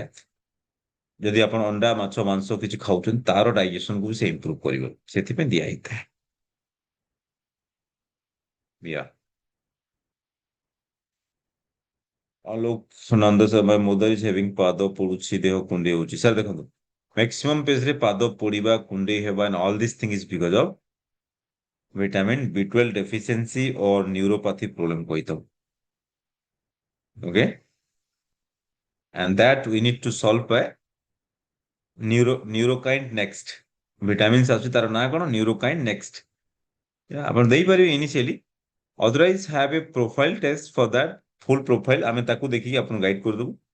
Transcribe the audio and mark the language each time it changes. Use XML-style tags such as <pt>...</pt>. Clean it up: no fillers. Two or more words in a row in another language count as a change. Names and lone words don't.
<or>ଯଦି ଆପଣ ଅଣ୍ଡା, ମାଛ, ମାଂସ କିଛି ଖାଉଛନ୍ତି, ତାର ଡାଇଜେସନକୁ ବି ସେ ଇମ୍ପ୍ରୁଭ କରିବ, ସେଥିପାଇଁ ଦିଆ ହେଇଥାଏ। ୟା, ଆଲୋକ ନନ୍ଦ ସମୟ</or> <en>mother is having,</en> <or>ପାଦ ପୋଡୁଛି, ଦେହ କୁଣ୍ଡେଇ ହଉଛି। ସାର୍ ଦେଖନ୍ତୁ,</or> <en>maximum case</en> <or>ପାଦ ପୋଡିବା, କୁଣ୍ଡେଇ ହେବା, and all these things is because of vitamin B12 deficiency or neuropathy problem କହିଥାଉ। Okay, and that we need to solve by ନ୍ୟୁରୋକାଇଣ୍ଡ ନେକ୍ସଟ। ଭିଟାମିନ୍ସ ଆସୁଛି, ତାର ନାଁ କଣ, ନ୍ୟୁରୋକାଇଣ୍ଡ ନେକ୍ସଟ। ଆପଣ ଦେଇପାରିବେ ଇନିସିଆଲି,</or> <en>otherwise have a profile test for that, full profile</en> <or>ଆମେ ତାକୁ ଦେଖିକି ଆପଣଙ୍କୁ ଗାଇଡ କରିଦେବୁ।</or>